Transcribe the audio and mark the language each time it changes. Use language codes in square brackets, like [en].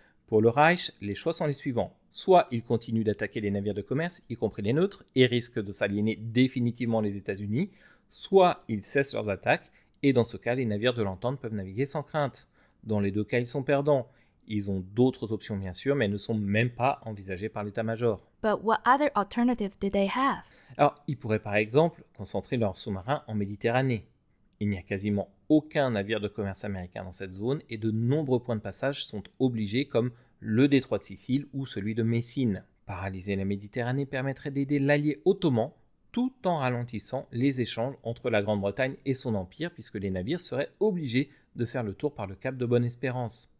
[fr] Pour le Reich, les choix sont les suivants. Soit ils continuent d'attaquer les navires de commerce, y compris les neutres, et risquent de s'aliéner définitivement les États-Unis, soit ils cessent leurs attaques, et dans ce cas, les navires de l'entente peuvent naviguer sans crainte. Dans les deux cas, ils sont perdants. Ils ont d'autres options bien sûr, mais elles ne sont même pas envisagées par l'état-major. [en] But what other alternative did they have? [fr] Alors, ils pourraient par exemple concentrer leurs sous-marins en Méditerranée. Il n'y a quasiment aucun navire de commerce américain dans cette zone et de nombreux points de passage sont obligés comme le détroit de Sicile ou celui de Messine. Paralyser la Méditerranée permettrait d'aider l'allié ottoman tout en ralentissant les échanges entre la Grande-Bretagne et son empire puisque les navires seraient obligés de faire le tour par le cap de Bonne-Espérance.